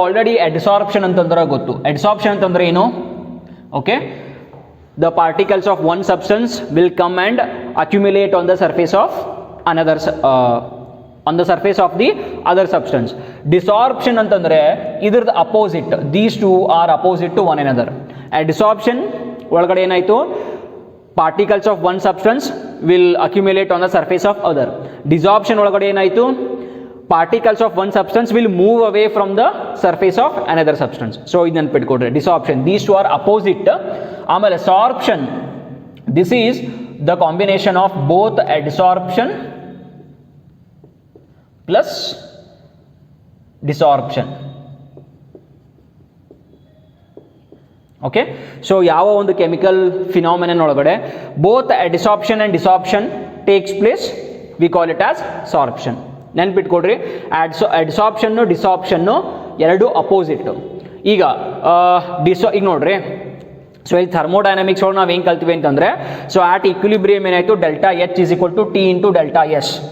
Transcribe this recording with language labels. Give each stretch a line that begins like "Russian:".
Kannada: Already adsorption ಅಂತಂದ್ರೆ ಗೊತ್ತು. Adsorption ಅಂತಂದ್ರೆ ಏನು?
English: Okay, the particles of one substance will come and accumulate on the surface of another on the surface of the other substance.
Kannada: ಡಿಸಾರ್ಪ್ಷನ್ ಅಂತಂದ್ರೆ ಇದ್ರದ್ದು opposite.
English: These two are opposite to one another.
Kannada: Adsorption ಒಳಗಡೆ ಏನಾಯಿತು,
English: Particles of one substance will accumulate on the surface of other.
Kannada: ಡಿಸಾರ್ಪ್ಷನ್ ಒಳಗಡೆ ಏನಾಯಿತು,
English: particles of one substance will move away from the surface of another substance.
Kannada: So ಇದು ನೆನಪಿಟ್ಕೊಡ್ರಿ, ಡಿಸಾರ್ಪ್ಷನ್.
English: these two are opposite. ಆಮೇಲೆ sorption, this is the combination of both adsorption plus desorption.
Kannada: Okay, so ಯಾವ ಒಂದು chemical phenomenon ಒಳಗಡೆ
English: Both adsorption and desorption takes place, we call it as sorption.
Kannada: ನೆನ್ಪಿಟ್ಕೊಡ್ರಿ, ಅಡ್ಸಾರ್ಪ್ಷನ್ನು ಡಿಸಾರ್ಪ್ಷನ್ನು ಎರಡು opposite. ಈಗ ಈಗ ನೋಡ್ರಿ, so ಇಲ್ಲಿ ಥರ್ಮೋಡೈನಮಿಕ್ಸ್ ಒಳಗೆ ನಾವು ಏನು ಕಲ್ತೀವಿ ಅಂತಂದರೆ, ಸೊ ಆಟ್ ಈಕ್ವಿಲಿಬ್ರಿಯಮ್ ಏನಾಯಿತು,
English: Delta H is equal to T into delta S.